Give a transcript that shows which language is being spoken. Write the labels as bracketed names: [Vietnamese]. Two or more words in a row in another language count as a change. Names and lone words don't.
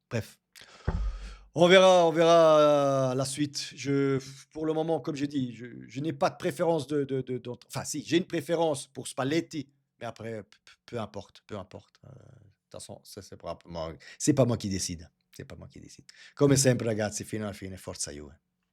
[French] Bref, on verra la suite. Pour le moment, comme j'ai dit, je n'ai pas de préférence enfin, si, j'ai une préférence pour Spalletti, mais après, peu importe, peu importe. De toute façon, ça, c'est pas moi qui décide. C'est pas moi qui décide. [Italian] Come sempre, ragazzi, fino alla fine, forza Juve.